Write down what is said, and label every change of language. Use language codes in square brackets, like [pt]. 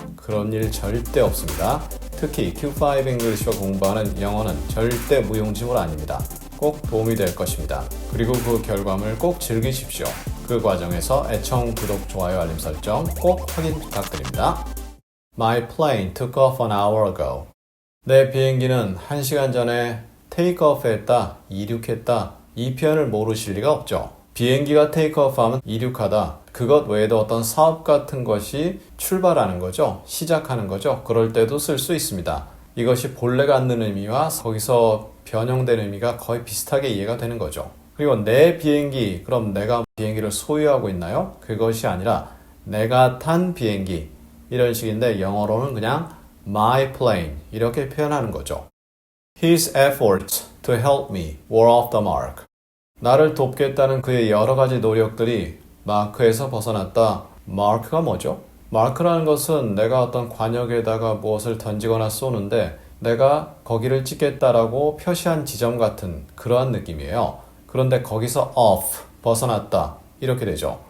[ko] 그런 일 절대 없습니다. 특히 Q5 English와 공부하는 영어는 절대 무용지물 아닙니다. 꼭 도움이 될 것입니다. 그리고 그 결과물 꼭 즐기십시오. 그 과정에서 애청, 구독, 좋아요, 알림 설정 꼭 확인 부탁드립니다. [en] My plane took off an hour ago. [ko] 내 비행기는 1시간 전에 테이크오프 했다, 이륙했다. 이 표현을 모르실 리가 없죠. 비행기가 테이크오프 하면 이륙하다. 그것 외에도 어떤 사업 같은 것이 출발하는 거죠. 시작하는 거죠. 그럴 때도 쓸 수 있습니다. 이것이 본래 갖는 의미와 거기서 변형된 의미가 거의 비슷하게 이해가 되는 거죠. 그리고 내 비행기, 그럼 내가 비행기를 소유하고 있나요? 그것이 아니라 내가 탄 비행기 이런 식인데 영어로는 그냥 My plane 이렇게 표현하는 거죠. [en] His efforts to help me were off the mark. [ko] 나를 돕겠다는 그의 여러 가지 노력들이 마크에서 벗어났다. 마크가 뭐죠? 마크라는 것은 내가 어떤 관역에다가 무엇을 던지거나 쏘는데 내가 거기를 찍겠다라고 표시한 지점 같은 그러한 느낌이에요. 그런데 거기서 off, 벗어났다 이렇게 되죠.